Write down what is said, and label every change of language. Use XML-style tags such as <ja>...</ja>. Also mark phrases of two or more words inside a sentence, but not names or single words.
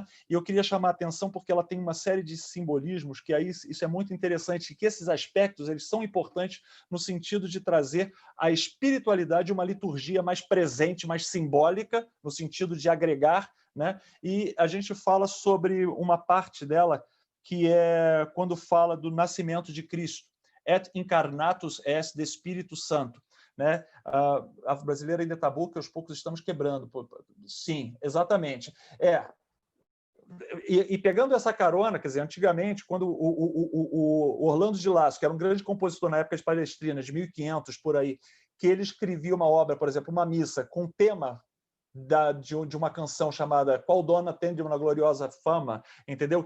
<pt>E eu queria chamar a atenção porque ela tem uma série de simbolismos que aí isso é muito interessante, que esses aspectos eles são importantes no sentido de trazer a espiritualidade, uma liturgia mais presente, mais simbólica, no sentido de agregar, né? E a gente fala sobre uma parte dela que é quando fala do nascimento de Cristo.</pt> <la>Et incarnatus est</la> <pt>de Espírito Santo. Né? A afro-brasileira ainda está boa, que aos poucos estamos quebrando. Sim, exatamente. E pegando essa carona, quer dizer, antigamente, quando o Orlando de Lasso, que era um grande compositor na época de Palestrina, de 1500, por aí, que ele escrevia uma obra, por exemplo, uma missa com tema de uma canção chamada Qual Dona Tende uma Gloriosa Fama, entendeu?</pt>